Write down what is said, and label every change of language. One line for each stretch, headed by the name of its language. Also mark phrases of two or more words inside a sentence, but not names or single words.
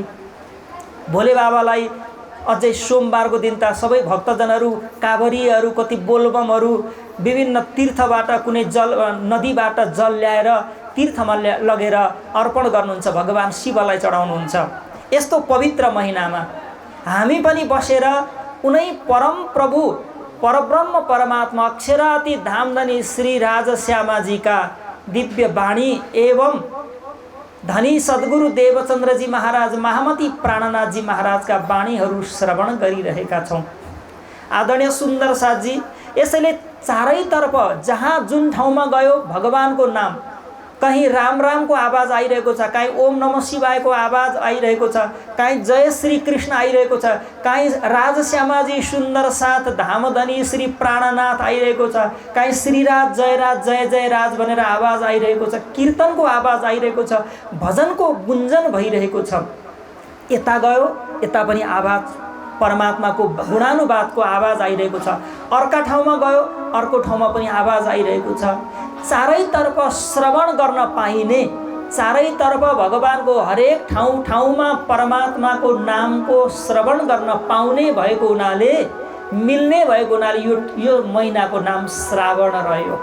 Nepali: भोले बाबालाई अझै सोमबारको दिन त सबै भक्तजनहरू, काभरीहरू, कति बोलबमहरू विभिन्न तीर्थबाट, कुनै जल नदीबाट जल ल्याएर तीर्थमा लगेर अर्पण गर्नुहुन्छ, भगवान शिवलाई चढाउनुहुन्छ। यस्तो पवित्र महिनामा हामी पनि बसेर उनै परम प्रभु, परब्रह्म परमात्मा अक्षराति धामधनी श्री राजश्यामाजीका दिव्य वाणी एवं धनी सद्गुरु देवचन्द्रजी महाराज, महामती प्राणनाथजी महाराजका वाणीहरू श्रवण गरिरहेका छौँ। आदरणीय सुन्दर साथजी, यसैले चारैतर्फ जहाँ जुन ठाउँमा गयो भगवानको नाम, कहीँ राम रामको आवाज आइरहेको छ, कहीँ ओम नमः शिवायको आवाज आइरहेको छ, कहीँ जय श्री कृष्ण आइरहेको छ, कहीँ राजश्यामाजी सुन्दर साथ धामधनी श्री प्राणनाथ आइरहेको छ, कहीँ श्रीराज जय जय राज भनेर आवाज आइरहेको छ, कीर्तनको आवाज आइरहेको छ, भजनको गुन्जन भइरहेको छ। यता गयो यता पनि आवाज, परमात्माको गुणानुवादको आवाज आइरहेको छ। अर्का ठाउँमा गयो अर्को ठाउँमा पनि आवाज आइरहेको छ। चारैतर्फ श्रवण गर्न पाइने, चारैतर्फ भगवानको हरेक ठाउँमा परमात्माको नामको श्रवण गर्न पाउने भएको हुनाले, मिल्ने भएको हुनाले यो महिनाको नाम श्रावण रह्यो।